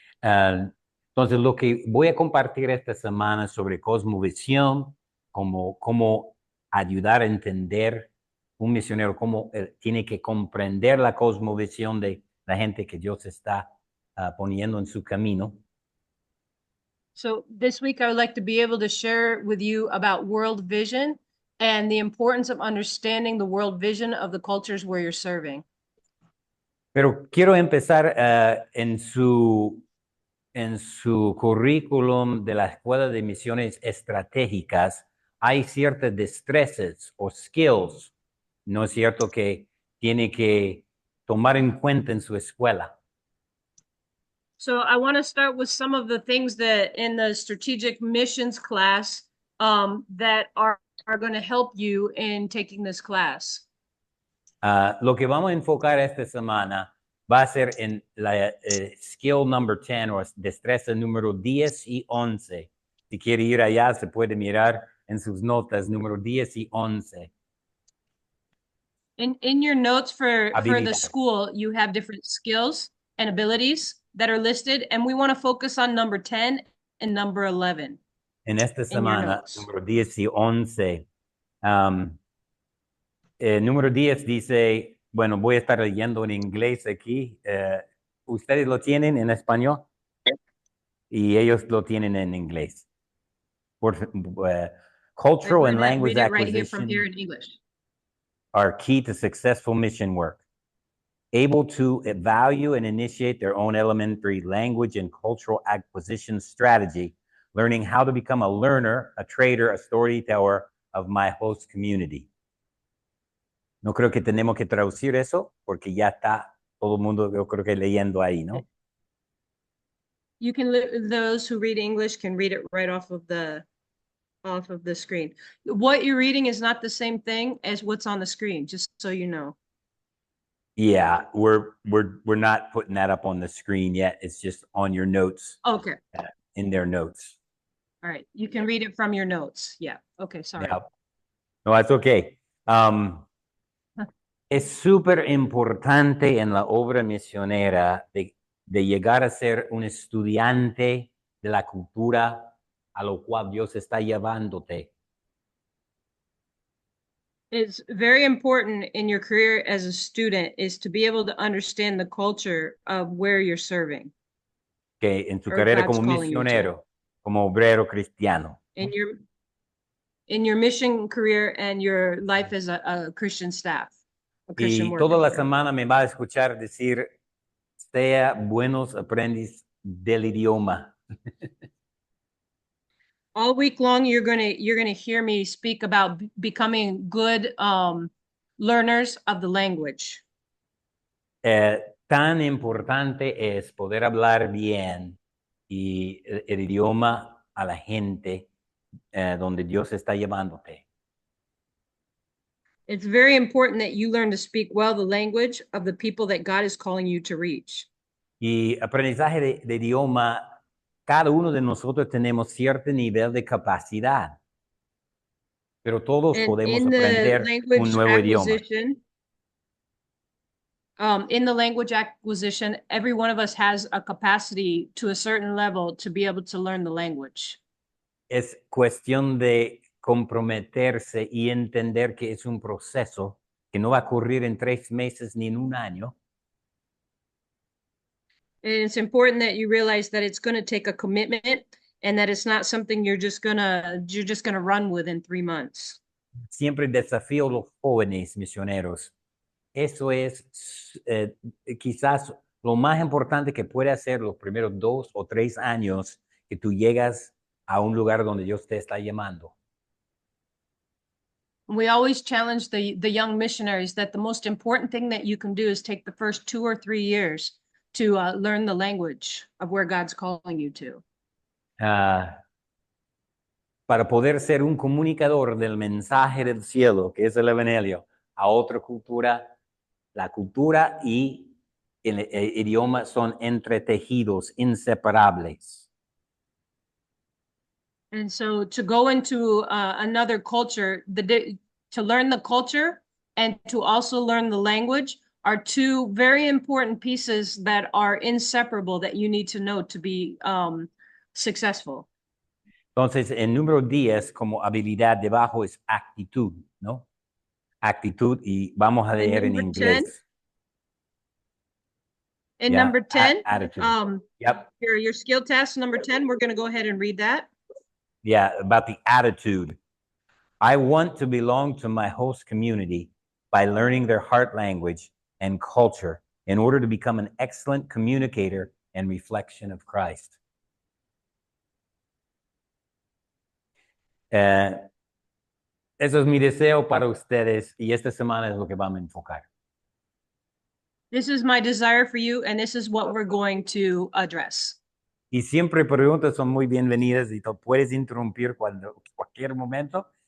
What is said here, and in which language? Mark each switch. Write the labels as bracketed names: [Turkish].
[Spanish] Entonces, lo que voy a compartir esta semana sobre cosmovisión, cómo ayudar a entender un misionero, cómo tiene que comprender la cosmovisión de la gente que Dios está poniendo en su camino. [English] So this week, I would like to be able to share with you about world vision and the importance of understanding the world vision of the cultures where you're serving. [Spanish] Pero quiero empezar en su currículum de la Escuela de Misiones Estratégicas. Hay ciertas destrezas o skills, ¿no es cierto?, que tiene que tomar en cuenta en su escuela. [English] So I want to start with some of the things that in the strategic missions class that are going to help you in taking this class. [Spanish] Lo que vamos a enfocar esta semana va a ser en la [English] skill number 10 [Spanish] o destreza número 10 y 11. Si quiere ir allá, se puede mirar en sus notas número 10 y 11. [English] In your notes for the [Spanish] Habilidad. [English] school, you have different skills and abilities that are listed, and we want to focus on number 10 and number 11. [Spanish] En esta [English] In your [Spanish] semana, [English] notes. [Spanish] número 10 y 11. Número 10 dice, bueno, voy a estar leyendo en inglés aquí. Ustedes lo tienen en español y ellos lo tienen en inglés. [English] Cultural and language read it right here from acquisition here in English. are key to successful mission work. Able to evaluate and initiate their own elementary language and cultural acquisition strategy, learning how to become a learner, a trader, a storyteller of my host community. No creo que tenemos que traducir eso porque ya está todo el mundo, yo creo que leyendo ahí, ¿no? You can, those who read English can read it right off of the screen. What you're reading is not the same thing as what's on the screen, just so you know. Yeah, we're not putting that up on the screen yet. It's just on your notes. Okay. In their notes. All right. You can read it from your notes. Yeah. Okay. Sorry. Yeah. No, that's okay. [Spanish] Es súper importante en la obra misionera de llegar a ser un estudiante de la cultura a lo cual Dios está llevándote. [English] It's very important in your career as a student is to be able to understand the culture of where you're serving. [Spanish] Que en tu carrera como misionero, como obrero cristiano. [English] In your mission career and your life as a Christian staff. A Christian [Spanish] y [English] worker. [Spanish] Toda la semana me va a escuchar decir, sea buenos aprendiz del idioma. [English] All week long, you're gonna hear me speak about becoming good learners of the language. [Spanish] Tan importante es poder hablar bien y el idioma a la gente donde Dios está llevándote. [English] It's very important that you learn to speak well the language of the people that God is calling you to reach. [Spanish] Y aprendizaje de idioma, cada uno de nosotros tenemos cierto nivel de capacidad, pero todos podemos aprender un nuevo idioma. [English] In the language acquisition, every one of us has a capacity to a certain level to be able to learn the language. [Spanish] Es cuestión de comprometerse y entender que es un proceso que no va a ocurrir en 3 meses ni en un año. [English] And it's important that you realize that it's going to take a commitment and that it's not something you're just gonna run with in 3 months. [Spanish] Siempre desafío a los jóvenes misioneros. Eso es quizás lo más importante que puede hacer los primeros 2 o 3 años que tú llegas a un lugar donde Dios te está llamando. [English] We always challenge the young missionaries that the most important thing that you can do is take the first 2 or 3 years to learn the language of where God's calling you to. [Spanish] Para poder ser un comunicador del mensaje del cielo, que es el evangelio, a otra cultura, la cultura y el idioma son entretejidos, inseparables. [English] And so to go into another culture, to learn the culture and to also learn the language are two very important pieces that are inseparable that you need to know to be successful. [Spanish] Entonces, el número 10 como habilidad debajo es actitud, ¿no? Actitud, y vamos a [English] And [Spanish] leer en [English] number 10, [Spanish] inglés. [English] and Yeah, number 10, attitude. Yep. your skill test number 10, we're going to go ahead and read that. Yeah, about the attitude. I want to belong to my host community by learning their heart language and culture in order to become an excellent communicator and reflection of Christ. [Spanish] Eso es mi deseo para ustedes, y esta semana es lo que vamos a enfocar. [English] This is my desire for you, and this is what we're going to address. [Spanish] Y siempre preguntas son muy bienvenidas y tú puedes interrumpir cualquier momento.